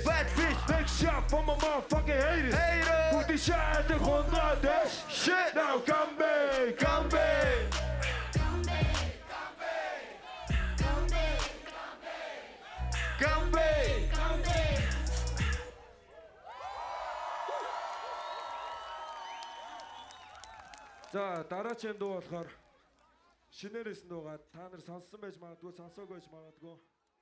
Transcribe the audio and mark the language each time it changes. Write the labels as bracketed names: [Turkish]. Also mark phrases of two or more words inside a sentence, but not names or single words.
[English] Bad bitch. Next shot for my motherfucking haters. Put the shot at the 130. Shit. Now come back, come back. Come back, come back. Come back, come back. Come back, come back. [Mongolian] За дараагийн дуу болохоор шинээрээс дуугаад та нар сонссон байж магадгүй, сонсоогүй байж магадгүй.